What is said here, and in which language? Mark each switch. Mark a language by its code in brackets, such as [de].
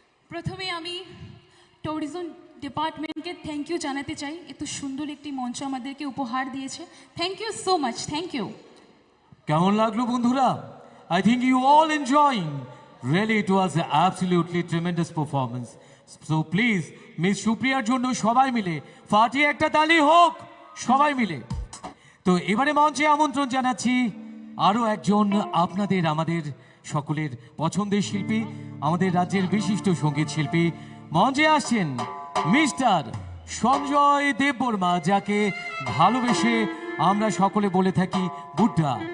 [bn] প্রথমে আমি ট্যুরিজম ডিপার্টমেন্টকে থ্যাংক ইউ জানাতে চাই, এত সুন্দর একটি মঞ্চ আমাদেরকে উপহার দিয়েছে। [en] Thank you so much, thank you. [bn] কেমন লাগলো বন্ধুরা? [en] I think you all enjoying. Really it was an absolutely tremendous performance. So please [bn] miss সুপ্রিয়ার জন্য সবাই মিলে ফাটিয়ে একটা তালি হোক সবাই মিলে। তো এবারে মঞ্চে আমন্ত্রণ জানাচ্ছি আরও একজন আপনাদের আমাদের সকলের পছন্দের শিল্পী, আমাদের রাজ্যের বিশিষ্ট সঙ্গীত শিল্পী। মঞ্চে আসছেন মিস্টার সঞ্জয় দেববর্মা, যাকে ভালোবেসে আমরা সকলে বলে থাকি বুড্ডা।